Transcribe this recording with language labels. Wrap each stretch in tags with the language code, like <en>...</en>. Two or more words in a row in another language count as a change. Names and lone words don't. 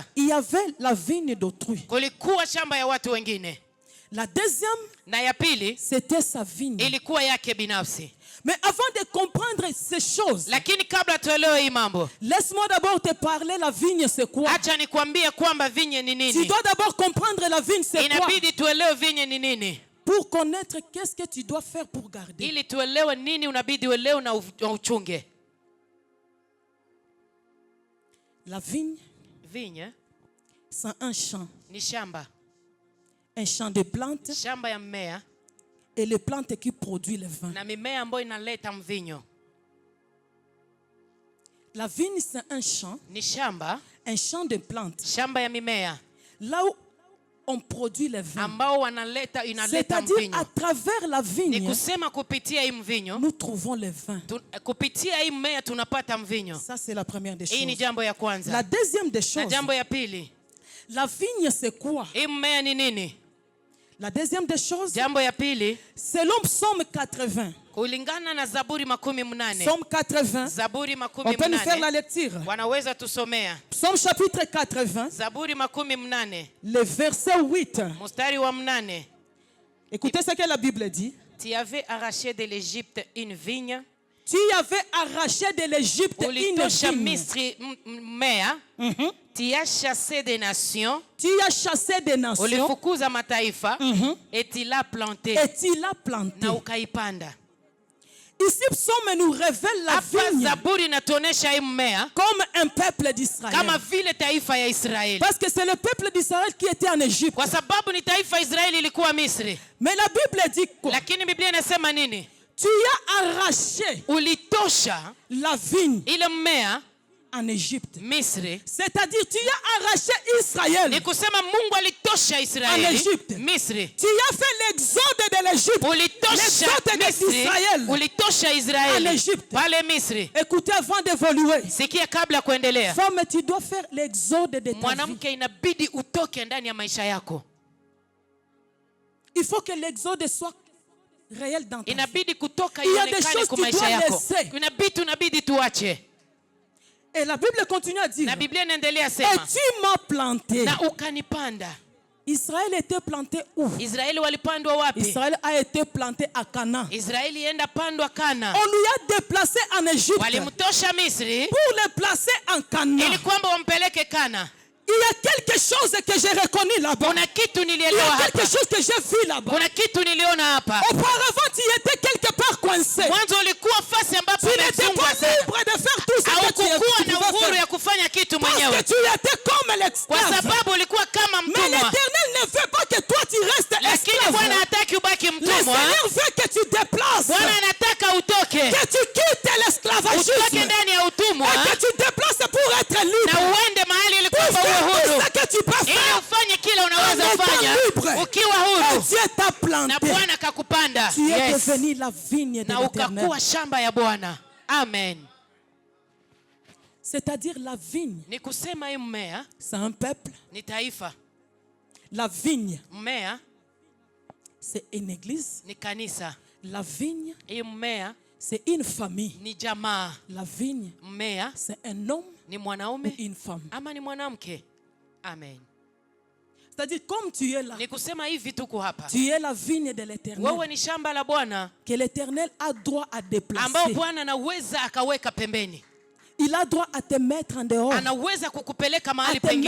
<fr>il y avait la vigne d'autrui.</fr> <sw>kulikuwa shamba ya watu wengine,</sw> <fr>La deuxième,</fr> <sw>na ya pili</sw> <fr>c'était sa vigne.</fr> <sw>ilikuwa yake binafsi.</sw> <fr>Mais avant de comprendre ces choses,</fr> <sw>Lakini kabla tuelewe hii mambo,</sw> <fr>laisse-moi d'abord te parler, la vigne c'est quoi?</fr> <sw>acha nikwambie kwamba vinye ni</sw> <fr>Tu</fr> <sw>nini.</sw> <fr>dois d'abord comprendre la vigne c'est quoi?</fr> <sw>Inabidi tuelewe vinye ni nini.</sw> <fr>pour connaître qu'est-ce que tu dois faire pour garder.</fr> <sw>Ili tuelewe nini unabidi uelewe na uchunge.</sw> <fr>La vigne, Vigne c'est un champ.</fr> <sw>ni shamba.</sw> <fr>Un champ de plantes</fr> <sw>Shamba ya mmea</sw> <fr>et les plantes qui produisent le vin.</fr> <sw>na mimea ambayo inaleta mvinyo.</sw> <fr>La vigne, c'est un champ de plantes.</fr> <sw>Shamba ya mimea</sw> <fr>Là où on produit le vin.</fr> <sw>ambao inaleta</sw> <fr>C'est-à-dire</fr> <sw>mvinyo.</sw> <fr>à travers la</fr> <sw>Ni</sw> <fr>vigne,</fr> <sw>kusema kupitia hii mvinyo,</sw> <fr>nous trouvons le vin.</fr> <sw>kupitia hii mmea tunapata mvinyo.</sw> <fr>Ça, c'est la première des</fr> <sw>Hii ni</sw> <fr>choses.</fr> <sw>jambo ya kwanza.</sw> <fr>La deuxième des</fr> <sw>Na</sw> <fr>choses,</fr> <sw>jambo ya pili,</sw> <fr>la vigne, c'est quoi?</fr> <sw>hii mmea ni nini?</sw> <fr>La deuxième des choses,</fr> <sw>Jambo ya pili,</sw> <fr>selon Psaume 80.</fr> <sw>kulingana na Zaburi 80.</sw> <fr>Psaume 80.</fr> <sw>Zaburi</sw> <fr>On peut nous faire la 80. lecture.</fr> <sw>Wanaweza tusomea.</sw> <fr>Psaume chapitre 80,</fr> <sw>Zaburi 80,</sw> <fr>le verset 8.</fr> <sw>mstari wa 8.</sw> <fr>Écoutez ce que la Bible dit. Tu avais arraché de l'Égypte une vigne, Tu avais arraché de l'Égypte une</fr> <sw>ulitosha</sw> <fr>vigne.</fr> <sw>Misri mmea,</sw> <fr>tu as chassé des nations, Tu as chassé des nations</fr> <sw>ulifukuza mataifa,</sw> <fr>et tu l'as planté et tu l'as planté.</fr> <sw>na ukaipanda.</sw> <fr>Ici, Psaume nous révèle la</fr> <sw>Hapa</sw> <fr>vigne</fr> <sw>Zaburi inatuonesha hii mmea</sw> <fr>comme un peuple d'Israël.</fr> <sw>kama vile taifa ya Israeli,</sw> <fr>Parce que c'est le peuple d'Israël qui était en Égypte.</fr> <sw>kwa sababu ni taifa ya Israeli ilikuwa Misri.</sw> <fr>Mais la Bible dit quoi?</fr> <sw>Lakini Biblia inasema nini?</sw> <fr>Tu as arraché</fr> <sw>Ulitosha</sw> <fr>la vigne</fr> <sw>ile mmea</sw> <fr>en Égypte.</fr> <sw>Misri.</sw> <fr>C'est-à-dire, tu as arraché Israël.</fr> <sw>Ni kusema Mungu alitosha</sw> <fr>En</fr> <sw>Israeli</sw> <fr>Égypte.</fr> <sw>Misri.</sw> <fr>Tu as fait l'exode de l'Égypte.</fr> <sw>Ulitosha</sw> <fr>L'exode</fr> <sw>Misri.</sw> <fr>d'Israël.</fr> <sw>Ulitosha</sw> <fr>En</fr> <sw>Israeli</sw> <fr>Égypte.</fr> <sw>pale Misri.</sw> <fr>Écoutez, avant d'évoluer,</fr> <sw>Sikia kabla ya kuendelea.</sw> <fr>femme, tu dois faire l'exode de ta vie.</fr> <sw>Mwanamke inabidi utoke ndani ya maisha yako.</sw> <fr>Il faut que l'exode soit réel dans ta vie.</fr> <sw>Inabidi kutoka</sw> <fr>Il y a des</fr> <sw>ionekane</sw> <fr>choses</fr> <sw>kwa</sw> <fr>tu</fr> <sw>maisha</sw> <fr>dois</fr> <sw>yako.</sw> <fr>laisser.</fr> <sw>Kuna vitu inabidi tuache.</sw> <fr>Et la Bible continue à dire,</fr> <sw>Na Biblia inaendelea</sw> <fr>et</fr> <sw>sema,</sw> <fr>tu m'as planté.</fr> <sw>na ukanipanda.</sw> <fr>Israël était planté où?</fr> <sw>Israeli walipandwa wapi?</sw> <fr>Israël a été planté à Canaan.</fr> <sw>Israeli enda pandwa Kana.</sw> <fr>On lui a déplacé en Égypte</fr> <sw>Walimtosha Misri</sw> <fr>pour le placer en Canaan.</fr> <sw>ili kwamba wampeleke Kana.</sw> <fr>Il y a quelque chose que j'ai reconnu là-bas.</fr> <sw>Kuna kitu</sw> <fr>Il y</fr> <sw>nilielewa</sw> <fr>a</fr> <sw>hapa.</sw> <fr>quelque chose que j'ai vu là-bas.</fr> <sw>Kuna kitu niliona hapa.</sw> <fr>Auparavant, tu étais quelque part coincé.</fr> <sw>Mwanzo ulikuwa fasi ambapo</sw> <fr>Tu n'étais</fr> <sw>umefungwa</sw> <fr>pas</fr> <sw>sana.</sw> <fr>libre de faire tout ce que</fr> <sw>Haukukuwa</sw> <fr>tu</fr> <sw>na</sw> <fr>pouvais</fr> <sw>uhuru</sw> <fr>faire.</fr> <sw>ya kufanya kitu</sw> <fr>Parce</fr> <sw>mwenyewe.</sw> <fr>que tu étais comme</fr> <sw>Kwa</sw> <fr>l'esclave.</fr> <sw>sababu ulikuwa kama</sw> <fr>Mais</fr> <sw>mtumwa.</sw> <fr>l'Éternel ne veut pas que toi tu restes</fr> <sw>Lakini</sw> <fr>esclave.</fr> <sw>Bwana hataki ubaki</sw> <fr>Le</fr> <sw>mtumwa.</sw> <fr>Seigneur veut que tu déplaces,</fr> <sw>Bwana anataka utoke.</sw> <fr>que tu quittes</fr> <sw>Utoke</sw> <fr>l'esclavagisme</fr> <sw>ndani ya utumwa</sw> <fr>et que tu déplaces pour être</fr> <sw>na</sw> <fr>libre.</fr> <sw>uende mahali ili</sw> <fr>Pour</fr> <sw>kwamba uwe</sw> <fr>faire tout</fr> <sw>huru.</sw> <fr>ce que tu peux</fr> <sw>Ili</sw> <fr>faire.</fr> <sw>ufanye kile unaweza</sw> <fr>En étant</fr> <sw>fanya</sw> <fr>libre.</fr> <sw>ukiwa</sw> <fr>Et</fr> <sw>huru.</sw> <fr>Dieu t'a</fr> <sw>Na</sw> <fr>planté.</fr> <sw>Bwana kakupanda.</sw> <fr>Tu es</fr> <sw>Yes.</sw> <fr>devenu la vigne de</fr> <sw>Na</sw> <fr>l'Éternel.</fr> <sw>ukakuwa shamba ya Bwana.</sw> <fr>Amen. C'est-à-dire la vigne,</fr> <sw>Ni kusema hii mmea</sw> <fr>c'est un peuple.</fr> <sw>ni taifa.</sw> <fr>La vigne,</fr> <sw>Mmea</sw> <fr>c'est une église.</fr> <sw>ni kanisa.</sw> <fr>La vigne,</fr> <sw>Hii mmea</sw> <fr>c'est une famille.</fr> <sw>ni jamaa.</sw> <fr>La vigne,</fr> <sw>Mmea</sw> <fr>c'est un homme</fr> <sw>ni</sw> <fr>ou</fr> <sw>mwanaume</sw> <fr>une femme.</fr> <sw>ama ni mwanamke.</sw> <fr>Amen. C'est-à-dire comme tu es là,</fr> <sw>Ni kusema hivi tuko hapa.</sw> <fr>tu es la vigne de l'Éternel.</fr> <sw>Wewe ni shamba la Bwana</sw> <fr>Que l'Éternel a droit à</fr> <sw>ambao</sw> <fr>déplacer.</fr> <sw>Bwana anaweza akaweka pembeni.</sw> <fr>Il a droit à te mettre en dehors,</fr> <sw>Anaweza kukupeleka</sw> <fr>à</fr> <sw>mahali</sw> <fr>te</fr> <sw>pengine.</sw>